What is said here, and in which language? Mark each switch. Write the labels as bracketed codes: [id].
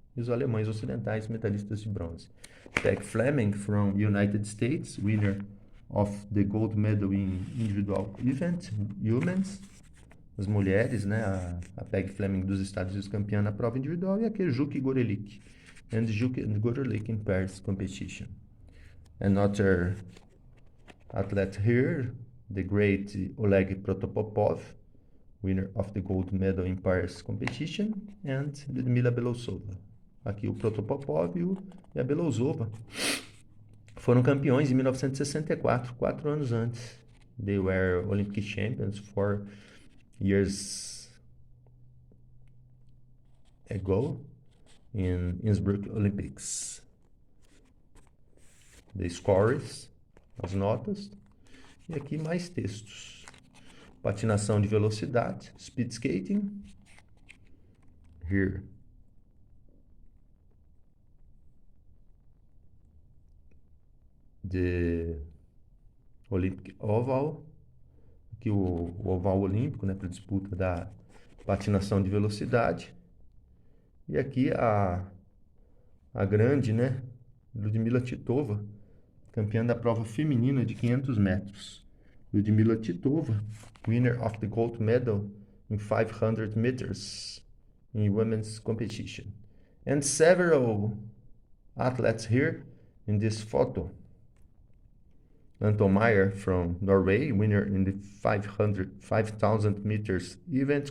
[pt] E os alemães ocidentais, medalhistas de bronze. [en] Peg Fleming from United States, winner of the gold medal in individual event, humans. [pt] As mulheres, né? A Peg Fleming dos Estados Unidos, campeã na prova individual, e aqui Juk Gorelik. [en] And Juk and Gorelik in pairs competition. Another athlete here, the great Oleg Protopopov, winner of the gold medal in pairs competition, and Ludmila Belousova. [pt] Aqui o Protopopov e a Belousova foram campeões em 1964, 4 anos antes. [en] They were Olympic champions 4 years ago in Innsbruck Olympics. The scores, [pt] as notas, e aqui mais textos. Patinação de velocidade, [en] speed skating. Here. The Olympic Oval. [pt] Aqui o oval olímpico, né, para disputa da patinação de velocidade. E aqui a grande, né, Ludmila Titova, campeã da prova feminina de 500 metros. [en] Ludmila Titova, winner of the gold medal in 500 meters in women's competition. And several athletes here in this photo. Anton Meyer from Norway, winner in the 5,000 meters event.